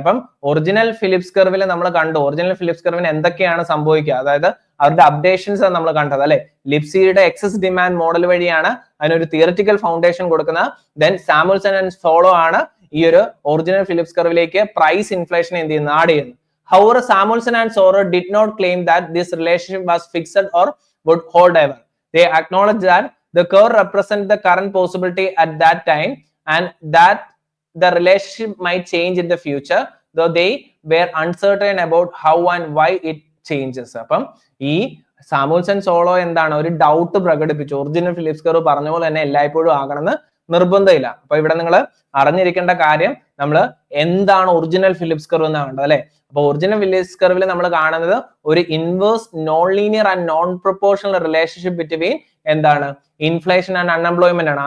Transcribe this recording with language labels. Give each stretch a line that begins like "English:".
Malayalam: അപ്പം original Philips കർവിൽ നമ്മൾ കണ്ടു, ഒറിജിനൽ ഫിലിപ്സ് കർവിന് എന്തൊക്കെയാണ് സംഭവിക്കുക, അതായത് അവരുടെ അപ്ഡേഷൻസ് നമ്മൾ കണ്ടത് അല്ലെ. ലിപ്സിയുടെ എക്സസ് ഡിമാൻഡ് മോഡൽ വഴിയാണ് അതിനൊരു തിയററ്റിക്കൽ ഫൗണ്ടേഷൻ കൊടുക്കുന്നത്. ദെൻ സാമുൽസൺ ആൻഡ് സോളോ ആണ് ഈ ഒരു ഒറിജിനൽ ഫിലിപ്സ് കർവിലേക്ക് പ്രൈസ് ഇൻഫ്ലേഷൻ എന്ത് ചെയ്യുന്നത്, ആഡ് ചെയ്യുന്നത്.
English: However, Samuelson and Soro did not claim that this relationship was fixed or would hold ever. They acknowledged that the curve represents the current possibility at that time and that the relationship might change in the future, though they were uncertain about how and why it changes.
Malayalam: അപ്പം ഈ Samuelson solo എന്താണ് ഒരു doubt പ്രകടിപ്പിച്ചു. Original Phillips curve പറഞ്ഞ പോലെ തന്നെ എല്ലായ്പ്പോഴും ആകണമെന്ന് നിർബന്ധമില്ല. അപ്പൊ ഇവിടെ നിങ്ങൾ അറിഞ്ഞിരിക്കേണ്ട കാര്യം നമ്മൾ എന്താണ് ഒറിജിനൽ ഫിലിപ്സ് കർവ് എന്നാണ് കണ്ടത് അല്ലെ. അപ്പൊ ഒറിജിനൽ ഫിലിപ്സ് കർവിൽ നമ്മൾ കാണുന്നത് ഒരു inverse non linear and non proportional relationship between എന്താണ് ഇൻഫ്ലേഷൻ ആൻഡ് അൺഎംപ്ലോയ്മെന്റ് ആണ്.